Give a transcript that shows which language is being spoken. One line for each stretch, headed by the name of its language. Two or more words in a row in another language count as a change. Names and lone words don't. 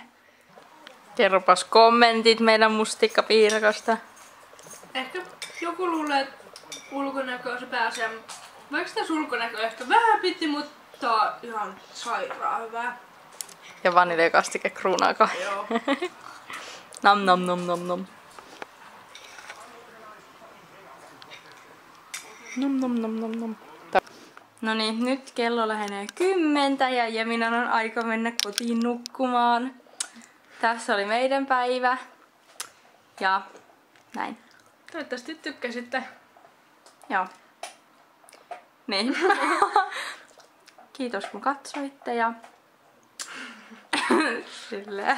Finnish: Kerropas kommentit meidän mustikkapiirakasta. Ehkä joku luulee, että ulkonäkö se pääsee. Vaikka tässä ulkonäkö ehkä vähän piti, mutta ihan sairaan hyvää. Ja vaniljakastike kruunaakaan. Joo. Nam nam nam nam nam. Nom nom nom nom nom. No niin, nyt kello lähenee 10 ja Jeminan on aika mennä kotiin nukkumaan. Tässä oli meidän päivä. Ja näin. Toivottavasti tykkäsitte. Joo. Niin. Kiitos kun katsoitte ja silleen.